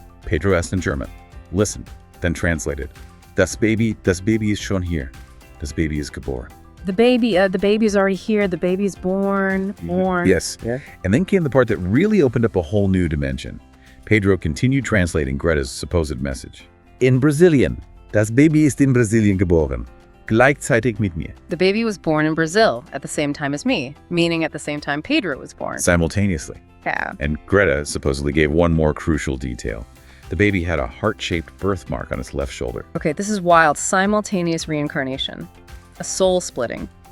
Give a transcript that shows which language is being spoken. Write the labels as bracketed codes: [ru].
[en] Pedro asked in German, listened, then translated. [de] Das Baby ist schon hier. Das Baby ist geboren. [en] The baby is already here. The baby's born. Yes. Yeah. And then came the part that really opened up a whole new dimension. Pedro continued translating Greta's supposed message. In Brazilian. [de] Das Baby ist in Brasilien geboren. Gleichzeitig mit mir. [en] The baby was born in Brazil at the same time as me, meaning at the same time Pedro was born. Simultaneously. Yeah. And Greta supposedly gave one more crucial detail. The baby had a heart-shaped birthmark on its left shoulder. Okay, this is wild. Simultaneous reincarnation. A soul splitting.